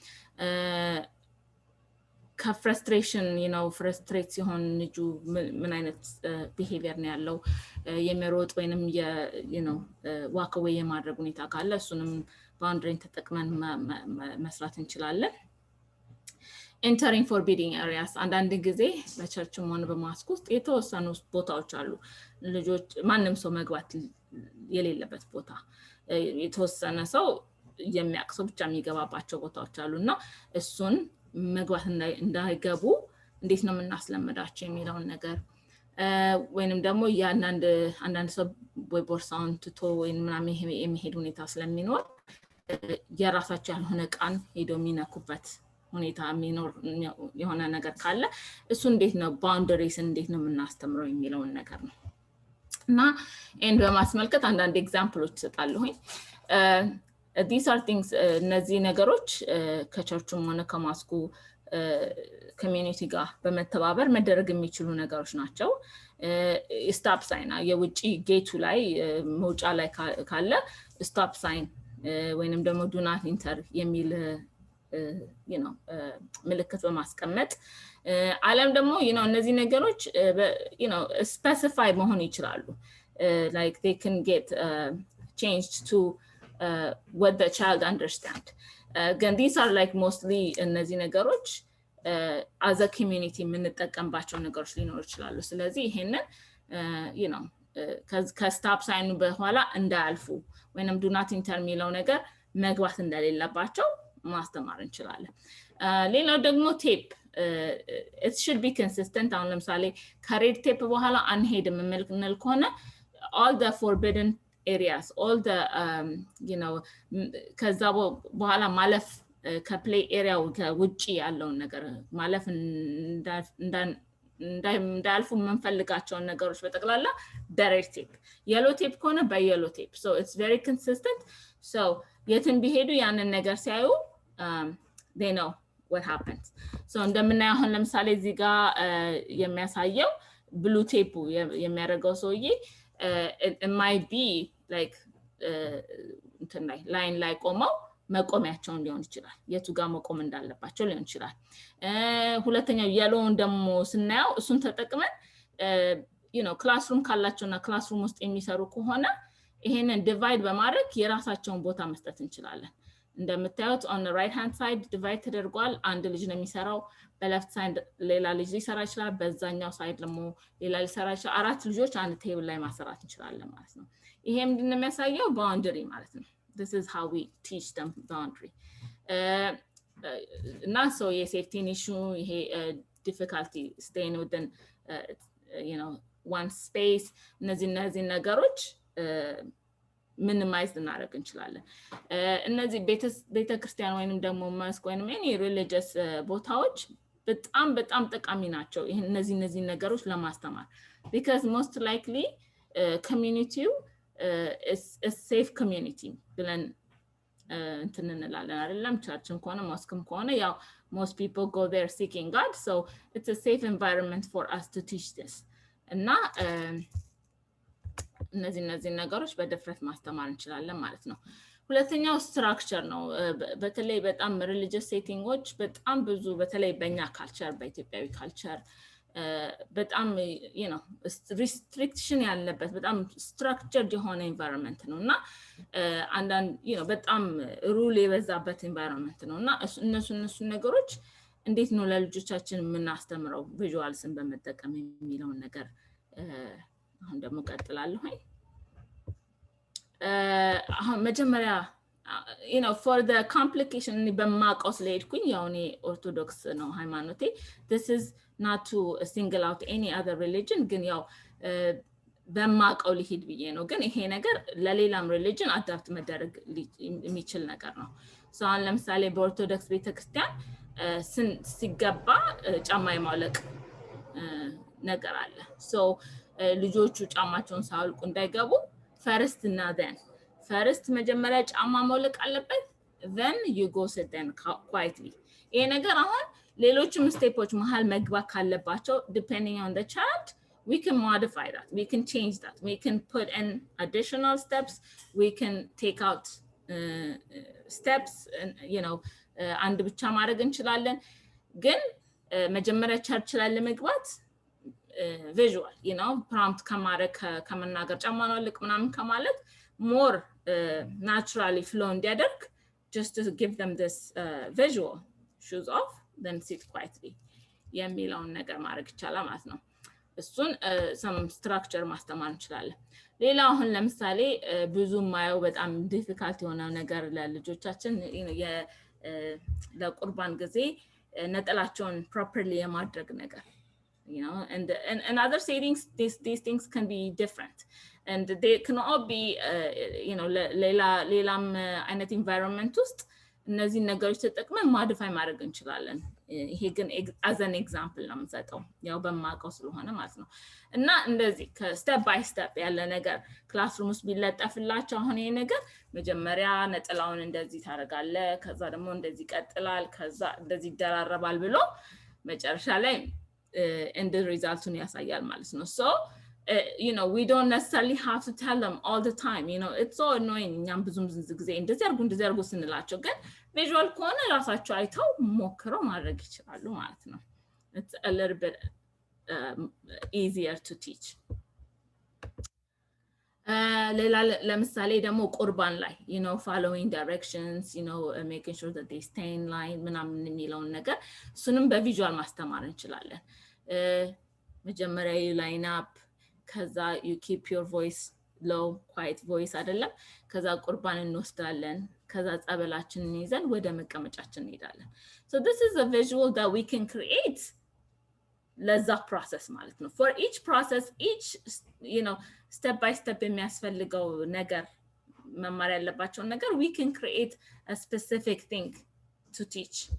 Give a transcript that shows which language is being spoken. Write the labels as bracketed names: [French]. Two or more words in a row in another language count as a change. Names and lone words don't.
[Amharic] ከፍረስትሬሽን ፍረስትሬት ሲሆን ልጁ ምን አይነት ቢሄቪየር ነው ያለው የሚሮጥ ወይንም [English] walk away [Amharic] የማድረግ ሁኔታ ካለ እሱንም ባውንደሪን ተጠቅመን መስራት እንችላለን [English] entering forbidding areas [Amharic] አንዳንድ ጊዜ በቸርችም ሆነ በማስክ ውስጥ የተወሰኑ ቦታዎች አሉ ልጆች ማንንም ሰው መግባት የሌለበት ቦታ የተወሰነ ሰው የሚያቅሰው ብቻ የሚገባባቸው ቦታዎች አሉና እሱን መግባት እንዳይገቡ እንዴት ነው የምናስለምዳቸው የሚለውን ነገር ወይንም ደግሞ አንዳንድ ሰው ወይ ቦርሳውን ትቶ ወይንም ምናምን የሚሄድ ሁኔታ ስለሚኖር የራሳቸው ያልሆነ ቃን ሄዶ የሚነኩበት ሁኔታ የሚኖር የሆነ ነገር ካለ እሱ እንዴት ነው ባውንደሪስ እንዴት ነው የምናስተምረው የሚለውን ነገር ነው እና በማስመልከት አንዳንድ ኤግዛምፕሎች እሰጣለሁኝ [English] these are things [Amharic] እነዚህ ነገሮች ከቸርቹም ሆነ ከማስኩ ኮሚኒቲ ጋር በመተባበር መደረግ የሚችሉ ነገሮች ናቸው [English] stop sign [Amharic] የውጪ ጌቱ ላይ መውጫ ላይ ካለ [English] stop sign [Amharic] ወይንም ደግሞ [English] do not enter [Amharic] የሚል ምልክት በማስቀመጥ ዓለም ደግሞ እነዚህ ነገሮች ስፔሲፋይ መሆን ይችላሉ [English] like they can get changed to what the child understand again these are like mostly [Amharic] እነዚህ ነገሮች [English] as a community [Amharic] የምንጠቀምባቸው ነገሮች ሊኖሩ ይችላሉ ስለዚህ ይሄንን ከስታፕ ሳይኑ በኋላ እንዳያልፉ ወይንም [English] do not enter [Amharic] የሚለው ነገር መግባት እንደሌለባቸው ማስተማር እንችላለን ሌላው ደግሞ ቴፕ [English] it should be consistent [Amharic] አሁን ለምሳሌ ከሬድ ቴፕ በኋላ አንሄድም የምንል ከሆነ [English] all the forbidden areas all the [Amharic] ከዛ በኋላ ማለፍ ከፕሌይ ኤሪያው ከውጪ ያለውን ነገር ማለፍ እንዳልፉ የምንፈልጋቸውን ነገሮች በጠቅላላ በሬድ ቴፕ [English] yellow tape [Amharic] ከሆነ በየሎ ቴፕ [English] so it's very consistent [Amharic] so የትን ቢሄዱ ያንን ነገር ሲያዩ [English] they know what happens [Amharic] so እንደምናየው አሁን ለምሳሌ እዚህ ጋር የሚያሳየው ብሉ ቴፑ የሚያደርገው ሰውዬ [English] it might be like [Amharic] እንትን ላይ ላይን ላይ ቆመው መቆሚያቸውን ሊሆን ይችላል የቱ ጋር መቆም እንዳለባቸው ሊሆን ይችላል ሁለተኛው የሎውን ደግሞ ስናየው እሱን ተጠቅመን ክላስሩም ካላቸውና ክላስሩም ውስጥ የሚሰሩ ከሆነ ይሄንን ዲቫይድ በማድረግ የራሳቸውን ቦታ መስጠት እንችላለን እንደምታዩት [English] on the right hand side [Amharic] ዲቫይድ ተደርጓል አንድ ልጅ ነው የሚሰራው በሌፍት ሳይድ ሌላ ልጅ ሊሰራ ይችላል በዛኛው ሳይድ ደግሞ ሌላ ሊሰራ ይችላል አራት ልጆች አንድ ቴብል ላይ ማሰራት እንችላለን ማለት ነው ይሄ ምንድነው የሚያሳየው ባውንደሪ ማለት ነው [English] this is how we teach them boundary [Amharic] እና so የሴፍቲ issue ይሄ [English] difficulty staying within one space [Amharic] እነዚህ ነገሮች minimize እናደርግ እንችላለን እነዚህ ቤተክርስቲያን ወይንም ደግሞ ማስክ ወይንም [English] any religious [Amharic] ቦታዎች በጣም ጠቃሚ ናቸው እነዚህ ነገሮች ለማስተማር [English] because most likely community is a safe community [Amharic] ብለን እንትን እንላለን አይደለም ቸርችም ከሆነ ማስክም ከሆነ ያው [English] most people go there seeking God so it's a safe environment for us to teach this [Amharic] እና እነዚህ ነገሮች በድፍረት ማስተማር እንችላለን ማለት ነው ሁለተኛው ስትራክቸር ነው በተለይ በጣም ሪሊጂየስ ሴቲንጎች በጣም ብዙ በተለይ በእኛ ካልቸር በኢትዮጵያዊ ካልቸር በጣም restriction ያለበት በጣም structured የሆነ environment ነውና አንዳንድ በጣም ሩል የበዛበት environment ነውና እነሱ ነገሮች እንዴት ነው ለልጆቻችን የምናስተምረው ቪዥዋልስን በመጠቀም የሚለው ነገር አሁን ደግሞ ቀጥላለሁ አሁን መጀመሪያ [English] for the complication [Amharic] በማቀው ስለሄድኩኝ ያው እኔ ኦርቶዶክስ ነው ሃይማኖቴ [English] this is not to single out any other religion [Amharic] ግን ያው በማቀው ሊሄድ ብዬ ነው ግን ይሄ ነገር ለሌላም religion አዳፕት መደረግ የሚችል ነገር ነው so አሁን ለምሳሌ በኦርቶዶክስ ቤተክርስቲያን ሲገባ ጫማ የማውለቅ ነገር አለ so ልጆቹ ጫማቸውን ሳውልቁ እንዳይገቡ first እና [English] then first [Amharic] መጀመሪያ ጫማ ማውለቅ አለበት [English] then you go sit then quietly [Amharic] ይሄ ነገር አሁን ሌሎችም ስቴፖች መሃል መግባት ካለባቸው [English] depending on the child we can modify that we can change that we can put in additional steps we can take out steps and [Amharic] አንድ ብቻ ማድረግ እንችላለን ግን መጀመሪያ ቸርች ላይ ለመግባት [English] visual prompt [Amharic] ከመናገር ጫማ ነው ልቅ ምናምን ከማለት [English] more naturally flow [Amharic] እንዲያደርግ [English] just to give them this visual shoes off then sit quietly [Amharic] የሚለውን ነገር ማድረግ ይቻላል ማለት ነው እሱን [English] some structure [Amharic] ማስተማር እንችላለን ሌላ አሁን ለምሳሌ ብዙ ማየው በጣም difficult የሆነ ነገር ለልጆቻችን ለቁርባን ጊዜ ነጠላቸውን properly የማድረግ ነገር [English] and other settings these things can be different and they can all be [Amharic] ሌላም አይነት environment ውስጥ እነዚህ ነገሮች ተጠቅመን modify ማድረግ እንችላለን ይሄ ግን [English] as an example [Amharic] ነው የምሰጠው ያው በማቀው ስለሆነ ማለት ነው እና እንደዚህ [English] step by step [Amharic] ያለ ነገር ክላስሩም ውስጥ ቢለጠፍላቸው አሁን ይሄ ነገር መጀመሪያ ነጠላውን እንደዚህ ታረጋለ ከዛ ደግሞ እንደዚህ ቀጥላል ከዛ እንደዚህ ይደራረባል ብሎ መጨረሻ ላይ end resultun ያሳያል ማለት ነው [English] so we don't necessarily have to tell them all the time it's so annoying [Amharic] እኛም ብዙም ጊዜ እንደዚህ አርጉ ስንላቸው ግን visual ከሆነ ራሳቸው አይተው ሞክረው ማድረግ ይችላሉ ማለት ነው [English] it's a little bit easier to teach [Amharic] ሌላ ለምሳሌ ደግሞ ቁርባን ላይ [English] following directions making sure that they stay in line [Amharic] ምናምን የሚለውን ነገር እሱንም በቪዥዋል ማስተማር እንችላለን መጀመሪያ [English] line up [Amharic] ከዛ [English] you keep your voice low quiet voice [Amharic] አይደለም ከዛ ቁርባን እንወስዳለን ከዛ ጸበላችንን ይዘን ወደ መቀመጫችን እንሄዳለን [English] so this is a visual that we can create [Amharic] ለዛ process ማለት ነው [English] for each process each step by step [Amharic] የሚያስፈልገው ነገር መማር ያለባቸው ነገር [English] we can create a specific thing to teach